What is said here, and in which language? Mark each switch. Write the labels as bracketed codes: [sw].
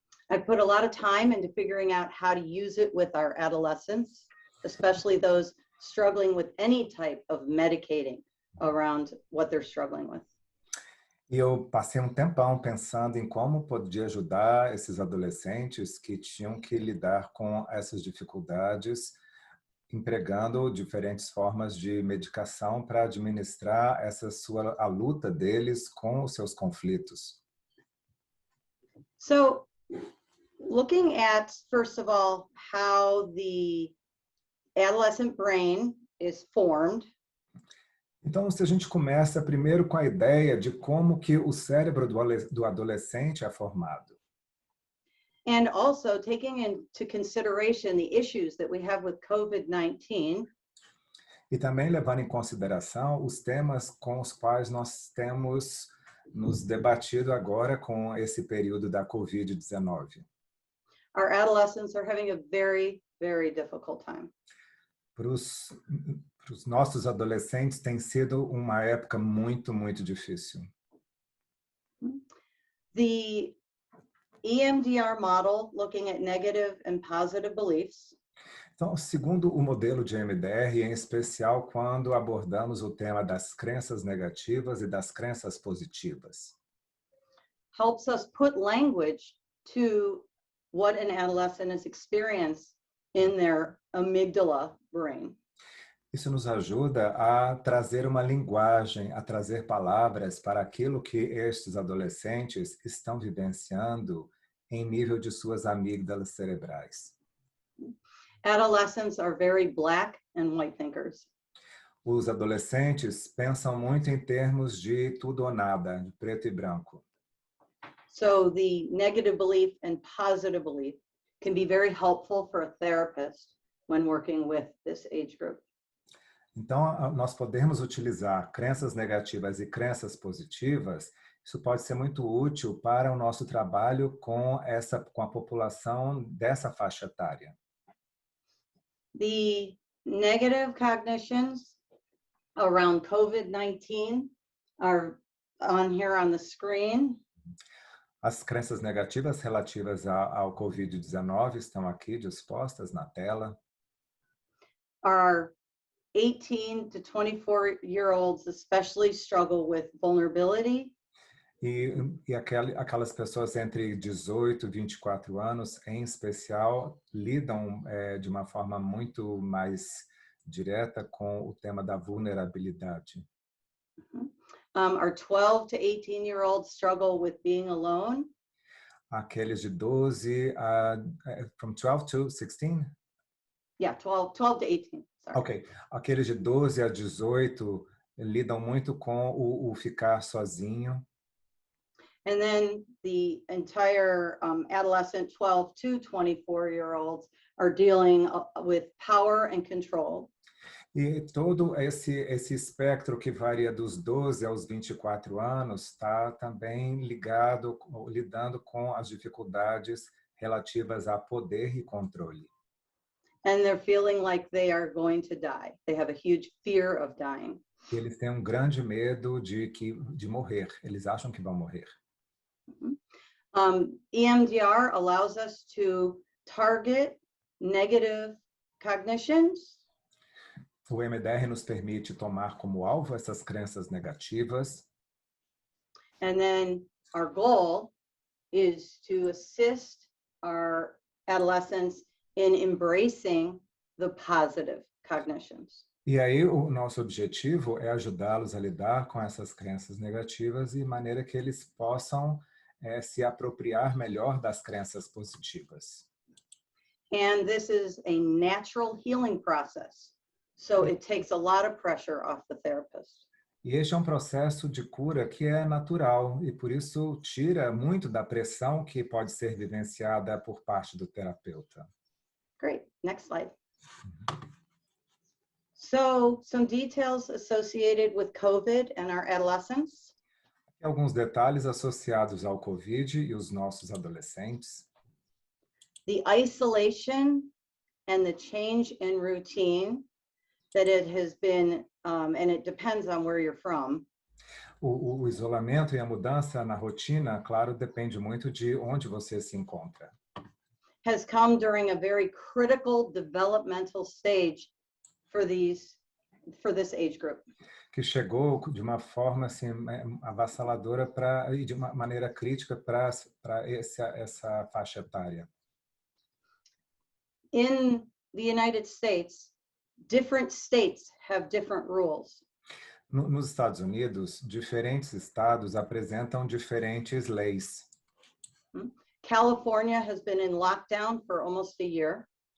[en] I put a lot of time into figuring out how to use it with our adolescents, especially those struggling with any type of medicating around what they're struggling with. [pt] E eu passei um tempão pensando em como podia ajudar esses adolescentes que tinham que lidar com essas dificuldades, empregando diferentes formas de medicação para administrar a luta deles com os seus conflitos. [en] So, looking at, first of all, how the adolescent brain is formed. [pt] Então, se a gente começa primeiro com a ideia de como que o cérebro do adolescente é formado. [en] And also taking into consideration the issues that we have with COVID-19. [pt] E também levando em consideração os temas com os quais nós temos nos debatido agora com esse período da COVID-19. [en] Our adolescents are having a very, very difficult time. [pt] Para os nossos adolescentes tem sido uma época muito, muito difícil. [en] The EMDR model, looking at negative and positive beliefs. [pt] Então, segundo o modelo de EMDR, em especial quando abordamos o tema das crenças negativas e das crenças positivas, [en] helps us put language to what an adolescent has experienced in their amygdala brain. [pt] Isso nos ajuda a trazer uma linguagem, a trazer palavras para aquilo que estes adolescentes estão vivenciando em nível de suas amígdalas cerebrais. [en] Adolescents are very black and white thinkers. [pt] Os adolescentes pensam muito em termos de tudo ou nada, de preto e branco. [en] So the negative belief and positive belief can be very helpful for a therapist when working with this age group. [pt] Então, nós podemos utilizar crenças negativas e crenças positivas. Isso pode ser muito útil para o nosso trabalho com a população dessa faixa etária. [en] The negative cognitions around COVID-19 are on here on the screen. [pt] As crenças negativas relativas ao Covid-19 estão aqui dispostas na tela. [en] Our 18 to 24-year-olds especially struggle with vulnerability, [pt] E aquelas pessoas entre 18 e 24 anos, em especial, lidam de uma forma muito mais direta com o tema da vulnerabilidade. [en] our 12 to 18-year-olds struggle with being alone. [pt] Aqueles de 12 [en] from 12 to 16? Yeah, 12 to 18. Sorry. Ok. [pt] Aqueles de 12 a 18 lidam muito com o ficar sozinho. [en] And then the entire adolescent 12 to 24-year-olds are dealing with power and control. [pt] E todo esse espectro que varia dos 12 aos 24 anos está também lidando com as dificuldades relativas a poder e controle. [en] And they're feeling like they are going to die. They have a huge fear of dying. [pt] E eles têm um grande medo de morrer. Eles acham que vão morrer. [en] EMDR allows us to target negative cognitions. [pt] O EMDR nos permite tomar como alvo essas crenças negativas. [en] And then our goal is to assist our adolescents in embracing the positive cognitions. [pt] E aí o nosso objetivo é ajudá-los a lidar com essas crenças negativas de maneira que eles possam se apropriar melhor das crenças positivas. [en] And this is a natural healing process. So it takes a lot of pressure off the therapist. [pt] E este é um processo de cura que é natural e por isso tira muito da pressão que pode ser vivenciada por parte do terapeuta. [en] Great. Next slide. So some details associated with COVID and our adolescents. [pt] Alguns detalhes associados ao COVID e os nossos adolescentes. [en] The isolation and the change in routine that it has been, and it depends on where you're from. [pt] O isolamento e a mudança na rotina, claro, depende muito de onde você se encontra. [en] Has come during a very critical developmental stage for this age group. [pt] Que chegou de uma forma assim avassaladora e de uma maneira crítica para essa faixa etária. [en] In the United States, different states have different rules. [pt] Nos Estados Unidos, diferentes estados apresentam diferentes leis. [en] California has been in lockdown for almost a year.